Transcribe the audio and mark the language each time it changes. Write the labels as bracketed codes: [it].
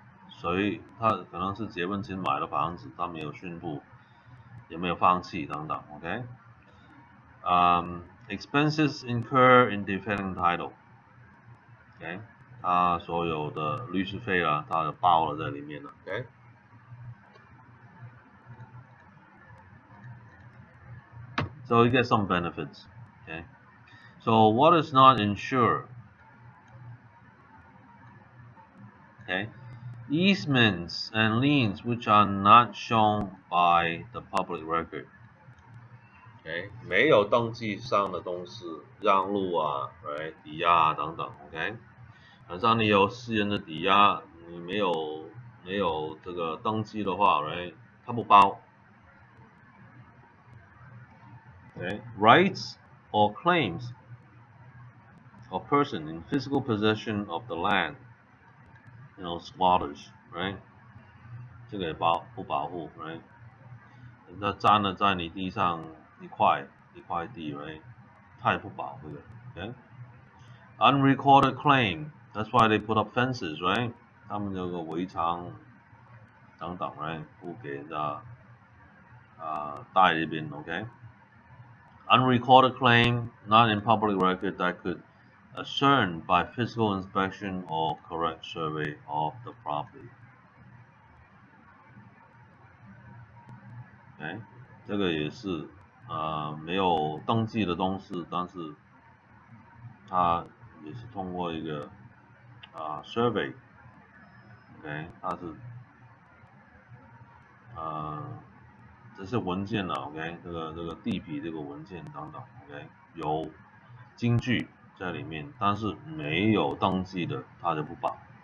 [zh] 谁他可能是结婚前买的房子，他没有宣布，也没有放弃等等 ，OK。 [en] Expenses incur in defending title， [zh] OK， 他所有的律师费啊，他包了在里面了 ，OK。 [en] So you get some benefits. Okay. So what is not insured? Okay. Easements and liens which are not shown by the public record. [zh] OK， 没有登记上的东西，让路啊，抵押啊等等 ，OK。好像你有私人的抵押，你没有这个登记的话它不包。 [en] Rights or claims of person in physical possession of the land, squatters, [zh] 这个也不保护人家占了在你地上一块地他也不保这个 [en] Unrecorded claim, that's why they put up fences, [zh] 他们有个围墙等等不给人家带这边 [en] Unrecorded claim, not in public record that could ascertain by physical inspection or correct survey of the property. [zh] 这个也是没有登记的东西，但是它也是通过一个survey， 它是这些文件呢这个地皮这个文件等等有金据在里面，但是没有登记的它就不保。